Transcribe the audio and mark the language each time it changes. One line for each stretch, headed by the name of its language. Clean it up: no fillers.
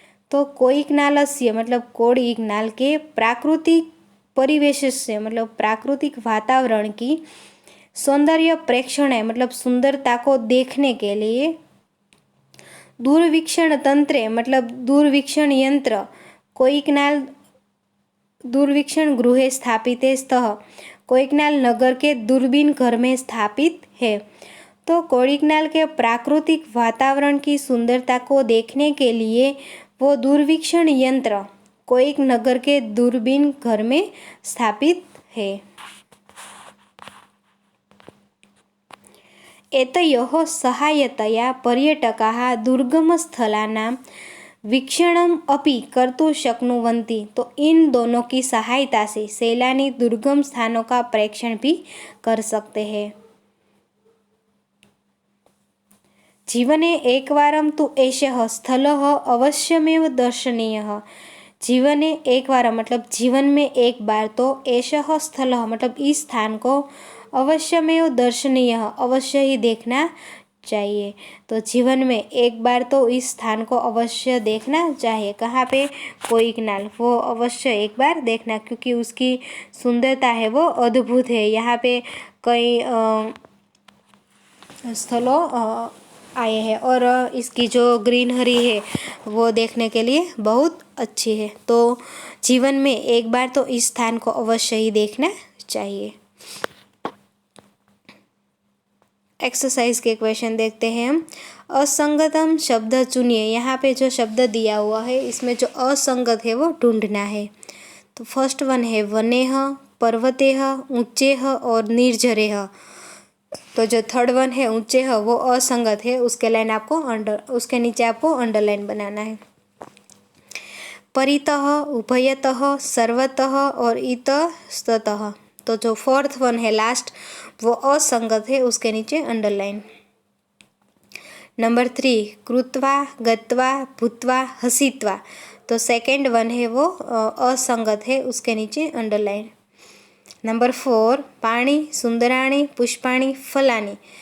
Hindi: तो
Sanskrit: कोयिक नालस्य
Hindi: मतलब कोयिक नाल के प्राकृतिक परिवेश से मतलब प्राकृतिक वातावरण की सौंदर्य प्रेक्षण है मतलब सुंदरता को देखने के लिए दूरवीक्षण तंत्र मतलब दूरवीक्षण यंत्र कोयिकनाल दूरवीक्षण गृह स्थापित है स्तः कोयिकनाल नगर के दूरबीन घर में स्थापित है। तो कोयिकनाल के प्राकृतिक वातावरण की सुंदरता को देखने के लिए वो दूरवीक्षण यंत्र कोयिक नगर के दूरबीन घर में स्थापित है।
Sanskrit: एतयोः सहायतया पर्यटकाः दुर्गमस्थलानां वीक्षणम् अपि कर्तुं शक्नुवन्ति।
Hindi: तो इन दोनों की सहायता से सैलानी दुर्गम स्थानों का प्रेक्षण भी कर सकते हैं।
Sanskrit: जीवने एकवारं तु एषः स्थलः अवश्यमेव दर्शनीयः।
Hindi: जीवने एक बार मतलब जीवन में एक बार तो
Sanskrit: एषः स्थलः
Hindi: मतलब इस स्थान को
Sanskrit: अवश्यमेव दर्शनीय
Hindi: अवश्य ही देखना चाहिए। तो जीवन में एक बार तो इस स्थान को अवश्य देखना चाहिए। कहाँ पे? कोयिकनाल, वो अवश्य एक बार देखना क्योंकि उसकी सुंदरता है वो अद्भुत है। यहाँ पे कई स्थलों आए हैं और इसकी जो ग्रीनरी है वो देखने के लिए बहुत अच्छी है। तो जीवन में एक बार तो इस स्थान को अवश्य ही देखना चाहिए। एक्सरसाइज के क्वेश्चन देखते हैं हम। असंगतम शब्द चुनिए। यहाँ पे जो शब्द दिया हुआ है इसमें जो असंगत है वो ढूंढना है। तो फर्स्ट वन है वनेह, पर्वतेह, ऊंचेह और निर्झरेह। तो जो थर्ड वन है ऊंचेह वो असंगत है, उसके लाइन आपको उसके नीचे आपको अंडरलाइन बनाना है।
Sanskrit: परितः, उभयतः, सर्वतः और इतस्ततः।
Hindi: तो जो फोर्थ वन है लास्ट वो असंगत है, उसके नीचे अंडरलाइन।
Sanskrit: नंबर 3 कृत्वा, गत्वा, भूत्वा, हसित्वा।
Hindi: तो सेकेंड वन है वो असंगत है, उसके नीचे अंडरलाइन।
Sanskrit: नंबर 4 पाणी, सुंदराणी, पुष्पाणी, फलानी।